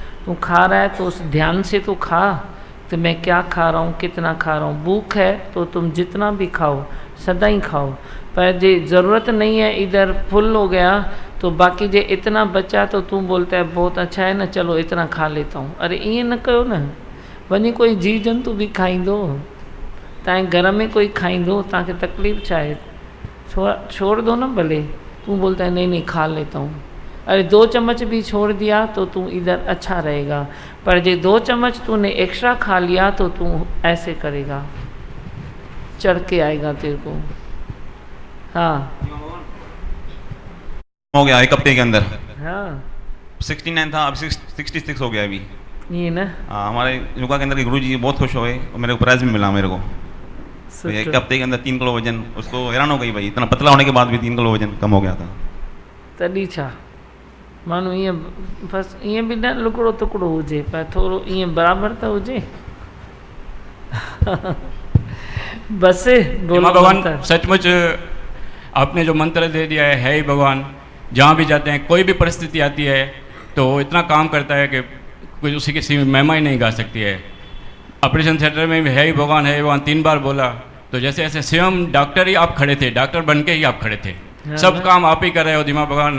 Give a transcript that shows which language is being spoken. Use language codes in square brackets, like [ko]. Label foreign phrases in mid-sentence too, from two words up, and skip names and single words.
[hi] तू खा रहा है तो उस ध्यान से तो खा, तो मैं क्या खा रहा हूँ, कितना खा रहा हूँ। भूख है तो तुम जितना भी खाओ, सदा ही खाओ। पर जे ज़रूरत नहीं है, इधर फुल हो गया तो बाकी जे इतना बचा तो तू बोलता है बहुत अच्छा है ना, चलो इतना खा लेता हूँ। [sd] अरे ईअं न कयो न, वञी कोई जीव जंतु भी खाईंदो, तव्हांजे घर में कोई खाईंदो, तव्हांखे तकलीफ़ छा आहे? [hi] छोड़ दो ना भले। तू बोलता है नहीं खा लेता हूँ। अरे 2 चम्मच भी छोड़ दिया तो तू इधर अच्छा रहेगा, पर जे 2 चम्मच तूने एक्स्ट्रा खा लिया तो तू ऐसे करेगा, चढ़ के आएगा तेरे को। हाँ हो गया 1 हफ्ते के अंदर। हाँ 69 था, अब 66 हो गया अभी। ये ना हाँ, हमारे योगा के अंदर के गुरु जी बहुत खुश हुए और मेरे को प्राइज़ भी मिला मेरे को। तो एक हफ्ते के अंदर 3 किलो वजन, उसको हैरान हो गई भाई, इतना पतला होने के बाद भी 3 किलो वजन कम हो गया था। [sd] तॾहिं छा माण्हू ईअं बसि ईअं बि न लुकड़ो तुकड़ो हुजे पर थोरो ईअं बराबरि त हुजे। बस [hi] हेमा भगवान सचमुच आपने जो मंत्र दे दिया है ही भगवान, जहाँ भी जाते हैं कोई भी परिस्थिति आती है तो वो इतना काम करता है कि कोई उसी की महिमा ही नहीं गा सकती है। ऑपरेशन थिएटर में भी है ही भगवान 3 बार बोला, तो जैसे ऐसे स्वयं डॉक्टर ही आप खड़े थे, डॉक्टर बन के ही आप खड़े थे, सब काम आप ही कर रहे हो धीमा भगवान।